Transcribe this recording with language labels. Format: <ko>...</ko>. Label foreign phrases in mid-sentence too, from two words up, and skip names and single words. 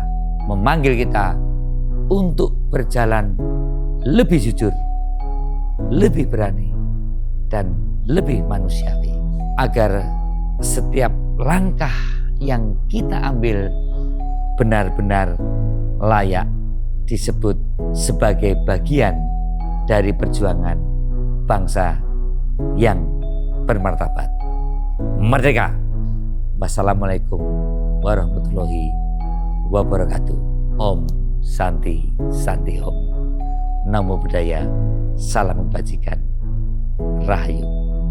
<id>memanggil kita untuk berjalan lebih jujur, lebih berani, dan lebih manusiawi, agar setiap langkah yang kita ambil benar-benar layak disebut sebagai bagian dari perjuangan bangsa yang bermartabat. Merdeka!</id> <ar>والسلام عليكم ورحمة الله وبركاته.</ar> <ban>Om Santi Santi Om.</ban> <pi>Namo Buddhaya,</pi> <id>salam kebajikan, Rahayu.</id>